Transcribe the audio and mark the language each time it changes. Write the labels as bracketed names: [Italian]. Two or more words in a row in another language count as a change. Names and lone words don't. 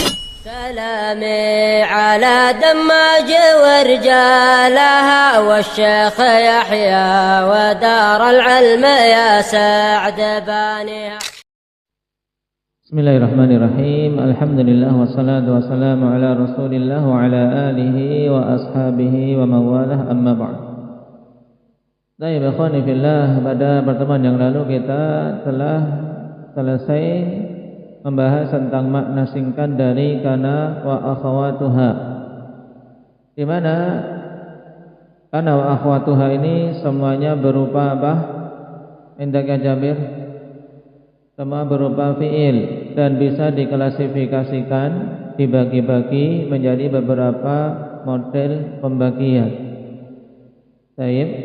[Arabic] سلامي على دماج ورجالها والشيخ يحيى ودار العلم يا سعد بانيها. بسم الله الرحمن الرحيم. الحمد لله والصلاة والسلام على رسول الله وعلى آله وأصحابه وموالاه أما بعد. [Indonesian] Baik, [Arabic] إخواني في الله, [Indonesian] pada pertemuan yang lalu kita telah selesai membahas tentang makna singkat dari [Arabic] كان وأخواتها, [Indonesian] di mana [Arabic] كان وأخواتها [Indonesian] ini semuanya berupa apa? Indak ya Jabir? Semua berupa fi'il dan bisa diklasifikasikan, dibagi-bagi menjadi beberapa model pembagian. Baik.